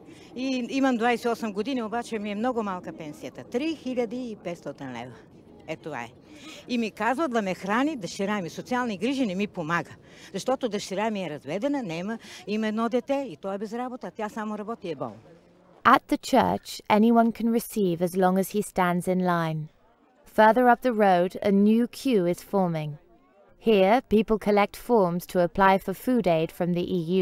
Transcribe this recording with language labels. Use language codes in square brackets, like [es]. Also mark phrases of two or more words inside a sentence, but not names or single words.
[bg] И имам 28 години, обаче ми е много малка пенсията. 3500 лева. Е, това е. И ми казват да ме храни дъщеря ми. Социални грижи не ми помага. Защото дъщеря ми е разведена, има едно дете и той е без работа. Тя само работи и е болна. [en] At the church, anyone can receive as long as he stands in line. Further up the road, a new queue is forming. Here, people collect forms to apply for food aid from the EU.